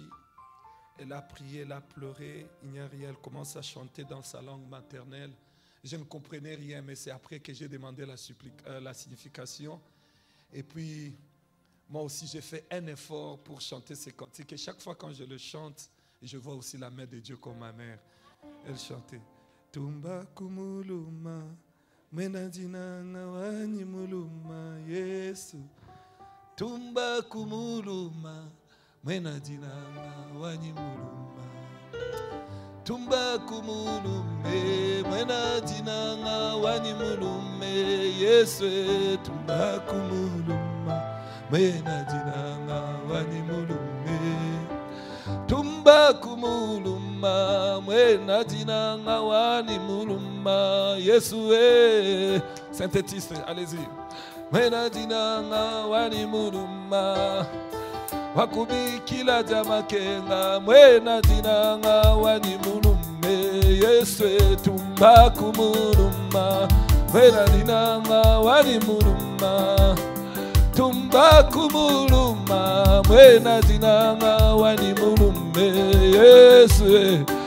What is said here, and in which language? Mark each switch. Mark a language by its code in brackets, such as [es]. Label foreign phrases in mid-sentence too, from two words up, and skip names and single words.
[fr] Elle a prié, elle a pleuré. Nyariya, elle commence à chanter dans sa langue maternelle. Je ne comprenais rien, mais c'est après que j'ai demandé la signification. Et puis, moi aussi, j'ai fait un effort pour chanter ces cantiques. Et chaque fois quand je le chante, je vois aussi la main de Dieu comme ma mère. Elle chantait Tumba kumuluma. [lua] Menadina ngawani muluma Yesu Tumba kumuluma mwena dinanga wani muluma tumba kumulume mwena dinanga wani mulume Yesu tumba kumuluma mwena dinanga wani mulume tumba kumuluma mwena dinanga wani muluma Yesu [fr] synthétiste allez-y [lua] mwena dinanga wani muluma wakubikila jamakenga mwena dinanga wani mulume Yesu tumba kumuluma mwena dinanga wani muluma tumba kumuluma mwena dinanga wani mulume Yesu